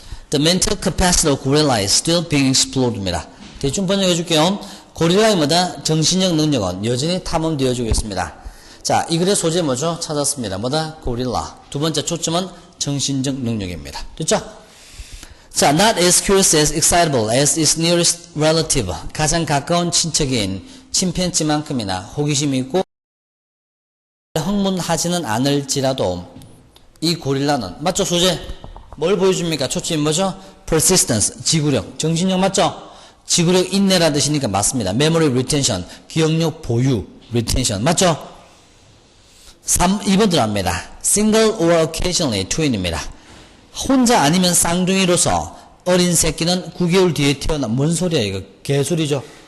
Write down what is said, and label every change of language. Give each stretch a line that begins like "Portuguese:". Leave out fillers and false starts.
English: The mental capacity of gorilla is still being explored입니다.
Korean: 대충 번역해 줄게요. 고릴라의 뭐다? 정신적 능력은 여전히 탐험되어지고 있습니다. 자, 이 글의 소재 뭐죠? 찾았습니다. 뭐다? 고릴라. 두 번째 초점은 정신적 능력입니다. 됐죠?
English: 자, not as curious as excitable as its nearest relative.
Korean: 가장 가까운 친척인 침팬지만큼이나 호기심이 있고 흥분하지는 않을지라도 이 고릴라는 맞죠? 소재 뭘 보여줍니까? 초점이 뭐죠? persistence, 지구력, 정신력 맞죠? 지구력 인내라는 뜻이니까 맞습니다.
English: memory retention,
Korean: 기억력 보유, retention 맞죠? 2번 들어갑니다.
English: single or occasionally twin입니다.
Korean: 혼자 아니면 쌍둥이로서 어린 새끼는 9개월 뒤에 태어나 뭔 소리야 이거 개소리죠.